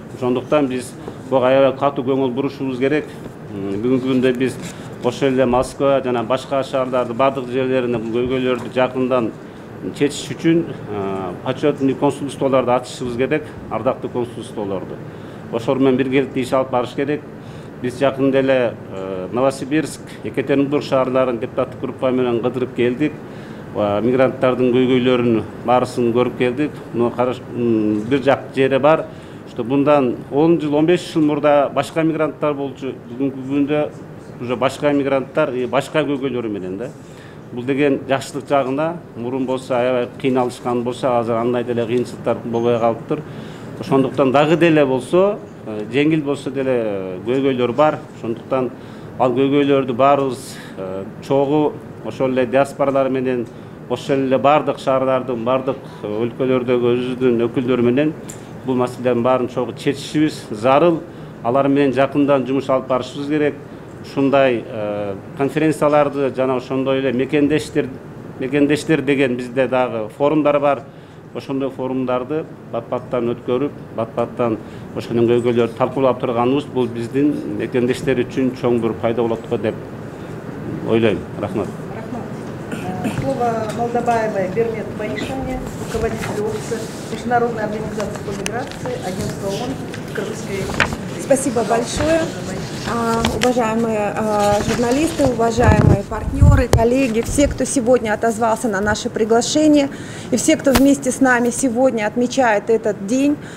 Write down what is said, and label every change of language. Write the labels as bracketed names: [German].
[Kyrgyz] Ошондуктан биз буга аябай катуу көңүл бурушубуз керек. Бүгүнкү күндө биз ошол эле Москва жана башка шаарлардын бардык жерлеринде бул көйгөйлөрдү жакындан чечиш үчүн почетный консулстволорду ачышыбыз керек, ардактуу консулстволорду. Ошол менен биргеликте иш алып барыш керек. Биз жакында эле Новосибирск, Екатеринбург шаарларын депутаттык группа менен кыдырып келдик. Мигранттардын көйгөйлөрүн баарысын көрүп келдик. Бир жак жери бар, что bundan 10 жыл, 15 жыл мурда башка мигранттар болчу. Бүгүнкү күндө уже башка мигранттар башка көйгөйлөрү менен да. Бул деген жакшылык жагында, мурун болсо аябай кыйналышкан болсо, азыр андай деле кыйынчылыктар болбой калыптыр. Ошондуктан дагы деле болсо, жеңил болсо деле көйгөйлөр бар. Ошондуктан ал көйгөйлөрдү баарыбыз чогуу ошол эле диаспоралар менен, ошол эле бардык шаарлардын, бардык өлкөлөрдөгү өзүбүздүн өкүлдөрү менен бул маселелердин баарын чогуу чечишибиз зарыл. Алар менен жакындан жумуш алып барышыбыз керек. Ушундай конференцияларды жана ошондой эле мекендештер деген бизде дагы форумдар бар. ошондой форумдарды бат-баттан өткөрүп, бат-баттан ошонун көйгөйлөрүн талкуулап турганыбыз бул биздин мекендештер үчүн чоң бир пайда болот го деп ойлойм. Рахмат. [Russian] Слово Молдобаевой Бермет Баишевне, руководителю офиса Международной организации по миграции, агентства ООН в Кыргызской Республике. Спасибо большое. Уважаемые журналисты, уважаемые партнеры, коллеги, все, кто сегодня отозвался на наше приглашение, и все, кто вместе с нами сегодня отмечает этот день.